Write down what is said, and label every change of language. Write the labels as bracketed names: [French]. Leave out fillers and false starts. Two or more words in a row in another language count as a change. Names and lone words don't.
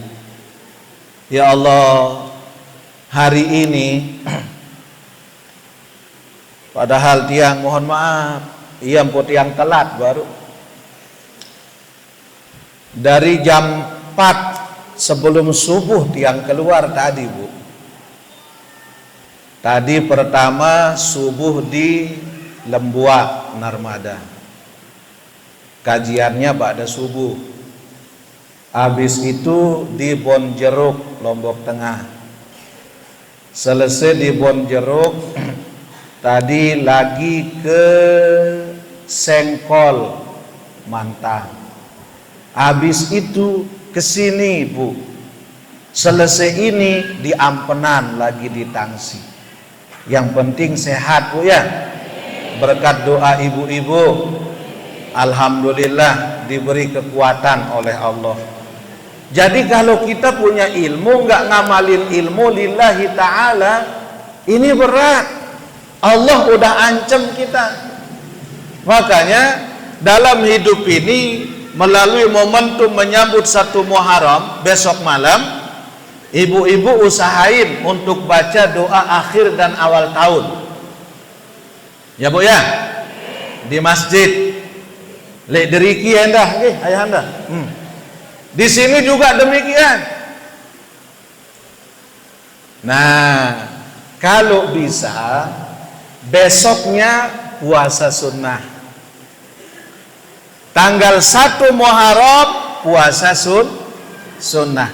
[Indonesian] Ya Allah, hari ini padahal tiang mohon maaf, iya putih yang telat baru dari jam 4 sebelum subuh tiang keluar tadi, Bu. Tadi pertama subuh di Lembuak Narmada, kajiannya pada subuh. Habis itu di Bonjeruk Lombok Tengah. Selesai di Bonjeruk, tadi lagi ke Sengkol Mantang. Habis itu ke sini, Bu. Selesai ini di Ampenan, lagi di Tangsi. Yang penting sehat, Bu ya. Berkat doa ibu-ibu, alhamdulillah diberi kekuatan oleh Allah. Jadi kalau kita punya ilmu nggak ngamalin ilmu [Arabic] lillahi ta'ala, [Indonesian] ini berat. Allah udah ancam kita. Makanya dalam hidup ini melalui momentum menyambut 1 Muharram besok malam, ibu-ibu usahain untuk baca doa akhir dan awal tahun. Ya Bu ya, di masjid. [Sasak] Lek deriki anda, ayah anda. [Indonesian] Di sini juga demikian. Nah, kalau bisa besoknya puasa sunnah. Tanggal 1 Muharram puasa sunnah.